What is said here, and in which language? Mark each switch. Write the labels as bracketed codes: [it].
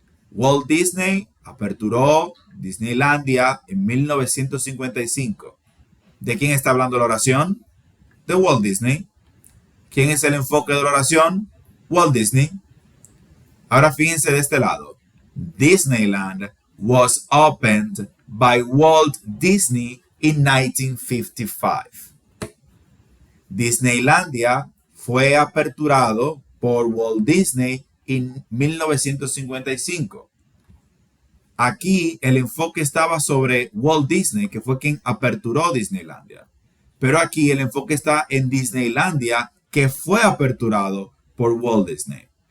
[es] Walt Disney aperturó Disneylandia en 1955. ¿De quién está hablando la oración? De Walt Disney. ¿Quién es el enfoque de la oración? Walt Disney. Ahora fíjense de este lado. [en] Disneyland was opened by Walt Disney in 1955. [es] Disneylandia fue aperturado por Walt Disney en 1955. Aquí el enfoque estaba sobre Walt Disney, que fue quien aperturó Disneylandia. Pero aquí el enfoque está en Disneylandia, que fue aperturado por Walt Disney.